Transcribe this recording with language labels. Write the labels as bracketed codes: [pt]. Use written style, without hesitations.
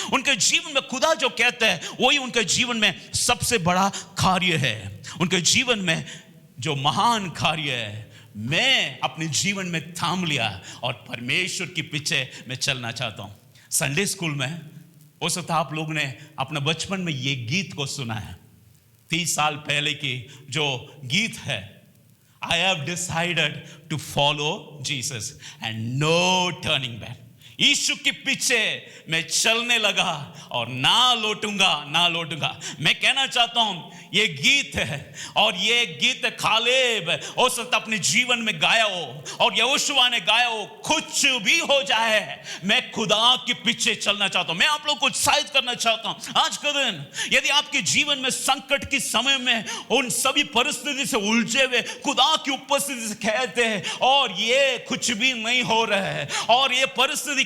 [hi] उनके जीवन में खुदा जो कहते हैं वही उनके जीवन में सबसे बड़ा कार्य है। उनके जीवन में जो महान कार्य है, मैं अपने जीवन में थाम लिया और परमेश्वर के पीछे मैं चलना चाहता हूं। संडे स्कूल में हो सकता है आप लोग ने अपने बचपन में ये गीत को सुना है। 30 साल पहले की जो गीत है, [en] I have decided to follow Jesus and no turning back। [hi] यीशु के पीछे मैं चलने लगा और ना लौटूंगा। मैं कहना चाहता हूं ये गीत है और ये गीत कालेब हो सकता अपने जीवन में गाया हो और यहोशुआ ने गाया हो। कुछ भी हो जाए मैं खुदा के पीछे चलना चाहता हूं। मैं आप लोग को उत्साहित करना चाहता हूं आज का दिन, यदि आपके जीवन में संकट के समय में उन सभी परिस्थिति से उलझे हुए खुदा की उपस्थिति से कहते हैं और ये कुछ भी नहीं हो रहा है और ये परिस्थिति